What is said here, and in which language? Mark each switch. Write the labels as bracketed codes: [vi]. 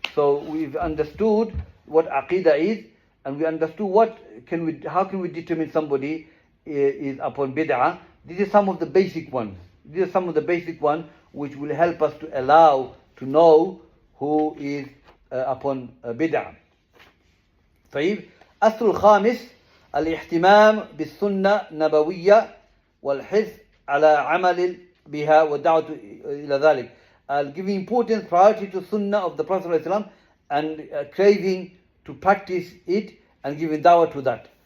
[en] So we've understood what aqidah is, and we understood how can we determine somebody is upon bid'ah. These are some of the basic ones. These are some of the basic ones which will help us to allow to know who is upon bid'ah. [ar] طيب. أصل الخامس الاهتمام بالسنة النبوية والحث على عمل بها والدعوة إلى ذلك. [en] Giving importance, priority to Sunnah of the Prophet ﷺ, and craving to practice it and giving dawah to that.